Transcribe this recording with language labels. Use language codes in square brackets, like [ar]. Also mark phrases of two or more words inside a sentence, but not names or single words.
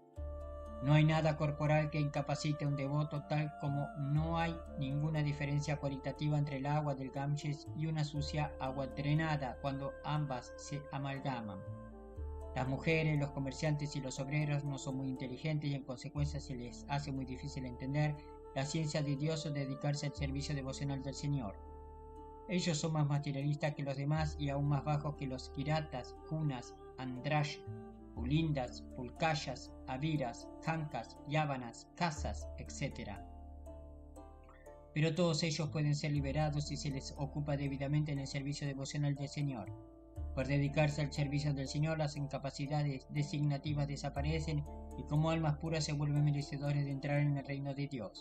[es] No hay nada corporal que incapacite a un devoto, tal como no hay ninguna diferencia cualitativa entre el agua del Ganges y una sucia agua drenada cuando ambas se amalgaman. Las mujeres, los comerciantes y los obreros no son muy inteligentes y en consecuencia se les hace muy difícil entender la ciencia de Dios o dedicarse al servicio devocional del Señor. Ellos son más materialistas que los demás y aún más bajos que los kiratas, kunas, andrash, pulindas, pulkayas, aviras, kankas, yávanas, kasas, etc. Pero todos ellos pueden ser liberados si se les ocupa debidamente en el servicio devocional del Señor. Por dedicarse al servicio del Señor, las incapacidades designativas desaparecen y como almas puras se vuelven merecedores de entrar en el reino de Dios.